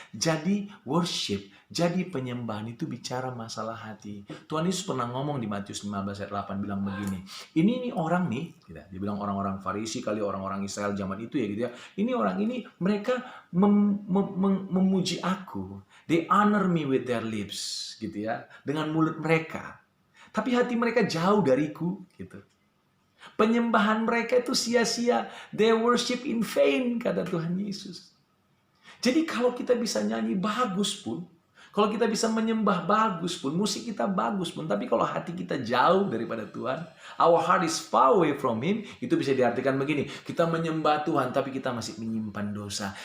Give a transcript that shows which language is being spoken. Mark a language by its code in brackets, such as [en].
[id] Jadi worship, jadi penyembahan itu bicara masalah hati. Tuhan Yesus pernah ngomong di Matius Matius 15 ayat 8 bilang begini. Ini orang nih, gitu. Dia bilang orang-orang Farisi kali, orang-orang Israel zaman itu ya gitu ya. Ini orang ini mereka memuji aku. [en] They honor me with their lips, [id] gitu ya. Dengan mulut mereka. Tapi hati mereka jauh dariku, gitu. Penyembahan mereka itu sia-sia. [en] They worship in vain, [id] kata Tuhan Yesus. Jadi kalau kita bisa nyanyi bagus pun, kalau kita bisa menyembah bagus pun, musik kita bagus pun, tapi kalau hati kita jauh daripada Tuhan, [en] our heart is far away from Him, [id] itu bisa diartikan begini, kita menyembah Tuhan, tapi kita masih menyimpan dosa.